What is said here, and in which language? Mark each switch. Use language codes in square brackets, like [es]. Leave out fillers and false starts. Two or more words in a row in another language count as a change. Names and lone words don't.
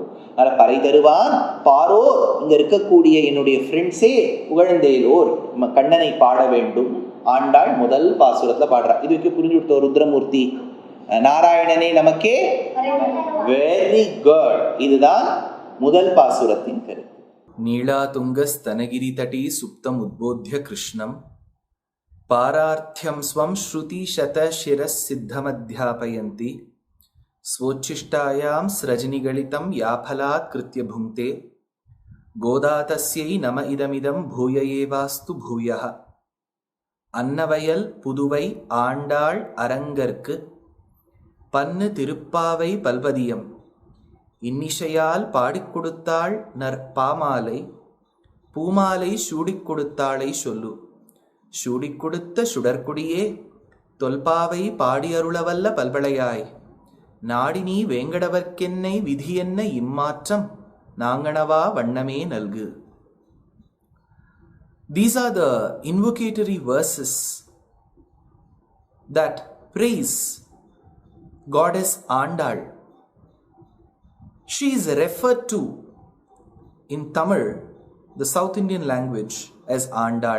[ta] அதனால பறை தருவான் பாரோர். இங்க இருக்கக்கூடிய என்னுடைய ஃப்ரெண்ட்ஸே புகழ்ந்தேலோர் கண்ணனை பாட வேண்டும். ஆண்டாள் முதல் பாசுரத்துல பாடுறா. இதுக்கு புரிஞ்சு கொடுத்த ருத்ரமூர்த்தி நாராயணனே நமக்கே. [en] very good. [ta] இதுதான் முதல் பாசுரத்தின் கருத்து. [sa] नीलातुङ्गस्तनगिरितटी सुप्तमुद्बोध्य कृष्णं पारार्थ्यं स्वं श्रुतिशतशिरःसिद्धमध्यापयन्ति स्वोच्छिष्टायां स्रजनिगलितं याफलात् कृत्य भुङ्क्ते गोदातस्यै नम इदमिदं भूय एवास्तु भूयः [ta] அன்னவயல் புதுவை ஆண்டாள் அரங்கற்கு பன்னு திருப்பாவை பல்பதியம் இன்னிசையால் பாடிக் கொடுத்தாள் நற் பாமாலை பூமாலை சூடிக் கொடுத்தாளை சொல்லு சூடிக் கொடுத்த சுடற்குடியே தொல்பாவை பாடியருளவல்ல பல்வளையாய் நாடினி வேங்கடவர்க்கென்னை விதியென்ன இம்மாற்றம் நாங்கணவா வண்ணமே நல்கு. [en] These are the invocatory verses that praise Goddess Andal. She is referred to in Tamil, the South Indian language, as Andal.